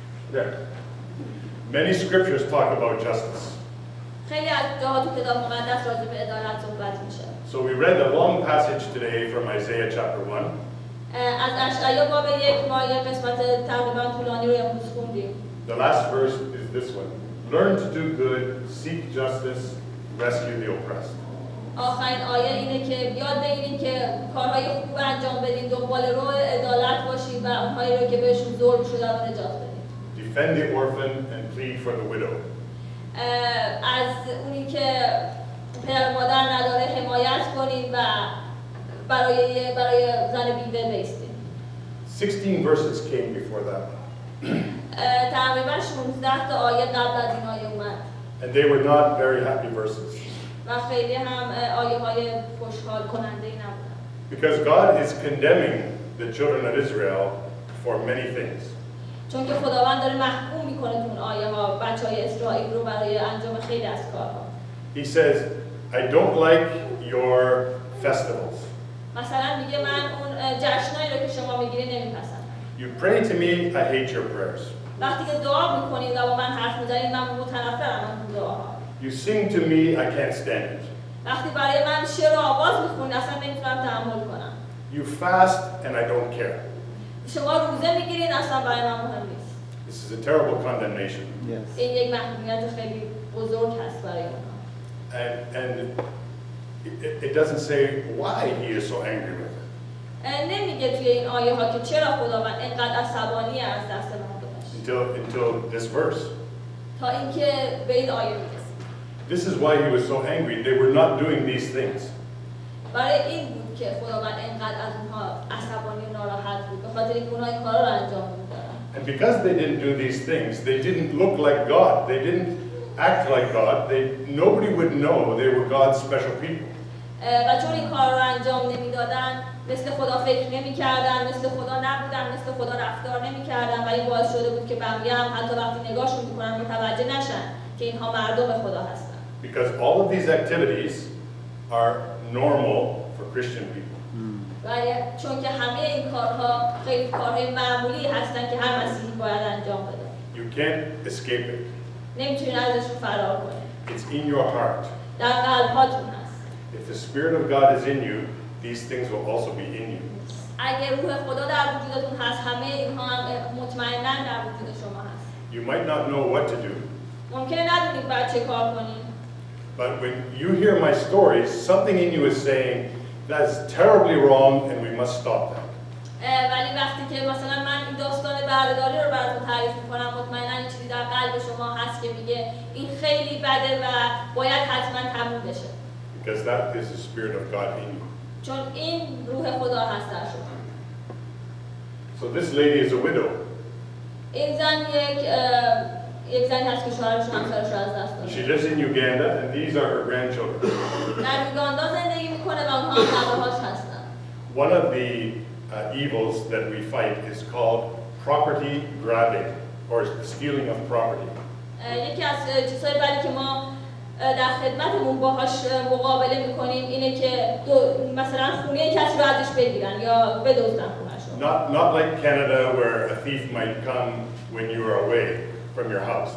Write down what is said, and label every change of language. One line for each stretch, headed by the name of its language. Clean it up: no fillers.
English: There. Many scriptures talk about justice.
Persian: خیلی از جاها تو کتاب مقدس راجع به عدالت صحبت میشه.
English: So we read a long passage today from Isaiah chapter 1.
Persian: از اشعیا باب 1 ما یه قسمت تقریبا طولانی رو امروز خوندیم.
English: The last verse is this one. Learn to do good, seek justice, rescue the oppressed.
Persian: آخرین آیه اینه که یاد بگیرید که کارهای خوب انجام بدین، دنبال رو عدالت باشید و اونهایی رو که بهشون ظلم شده رو نجات بدید.
English: Defend the orphan and plead for the widow.
Persian: از اونی که پدر مادر نداره حمایت کنید و برای زن بیوه بایستید.
English: 16 verses came before that.
Persian: تقریبا 16 تا آیه قبل از این آیه اومد.
English: And they were not very happy verses.
Persian: و خیلی هم آیه های خوشحال کننده ای نبودن.
English: Because God is condemning the children of Israel for many things.
Persian: چون که خداوند داره محکوم میکنه تو اون آیه ها بچهای اسرائیل رو برای انجام خیلی از کارها.
English: He says, I don't like your festivals.
Persian: مثلا میگه من اون جشنایی رو که شما میگیرید نمیپسندم.
English: You pray to me, I hate your prayers.
Persian: وقتی که دعا میکنید و با من حرف میزنید من متنفرم از اون دعاها.
English: You sing to me, I can't stand it.
Persian: وقتی برای من شعر و آواز میخونید اصلا نمیتونم تحمل کنم.
English: You fast and I don't care.
Persian: شما روزه میگیرید اصلا برای من مهم نیست.
English: This is a terrible condemnation.
Persian: این یک محکومیت خیلی بزرگ هست برای اونها.
English: And it doesn't say why he is so angry with it.
Persian: نمیگه توی این آیه ها که چرا خداوند اینقدر عصبانی از دست مردمش.
English: Until this verse.
Persian: تا اینکه به این آیه میرسید.
English: This is why he was so angry. They were not doing these things.
Persian: برای این بود که خداوند اینقدر از اونها عصبانی و ناراحت بود به خاطر اینکه اونها این کارا رو انجام میدادن.
English: And because they didn't do these things, they didn't look like God. They didn't act like God. Nobody would know they were God's special people.
Persian: و چون این کار رو انجام نمیدادن مثل خدا فکر نمی‌کردن، مثل خدا نبودن، مثل خدا رفتار نمی‌کردن و این باعث شده بود که بقیه هم حتی وقتی نگاهشون می‌کنن متوجه نشن که اینها مردم خدا هستن.
English: Because all of these activities are normal for Christian people.
Persian: چون که همه این کارها خیلی کارهای معمولی هستن که هر مسیحی باید انجام بده.
English: You can't escape it.
Persian: نمی‌تونید ازشون فرار کنید.
English: It's in your heart.
Persian: در قلب‌هاتون هست.
English: If the Spirit of God is in you, these things will also be in you.
Persian: اگر روح خدا در وجودتون هست همه اینها هم مطمئناً در وجود شما هست.
English: You might not know what to do,
Persian: ممکنه ندونید باید چه کار کنید.
English: but when you hear my stories, something in you is saying, that's terribly wrong and we must stop that.
Persian: ولی وقتی که مثلا من این داستان بردهداری رو براتون تعریف میکنم مطمئناً این چیزی در قلب شما هست که میگه این خیلی بده و باید حتما تموم بشه.
English: Because that is the Spirit of God in you.
Persian: چون این روح خدا هست در شما.
English: So this lady is a widow.
Persian: این زن یک زنی هست که شوهرش و همسرش رو از دست
English: She
Persian: داده.
English: lives in Uganda and these are her grandchildren.
Persian: در یوگاندا زندگی میکنه و اونها هم نوه‌هاش هستن.
English: One of the evils that we fight is called property grabbing or the stealing of property.
Persian: یکی از چیزهای بعدی که ما در خدمتمون باهاش مقابله میکنیم اینه که مثلا خونه کسی رو ازش بگیرن یا بدزدن خونه‌شو.
English: Not like Canada where a thief might come when you are away from your house.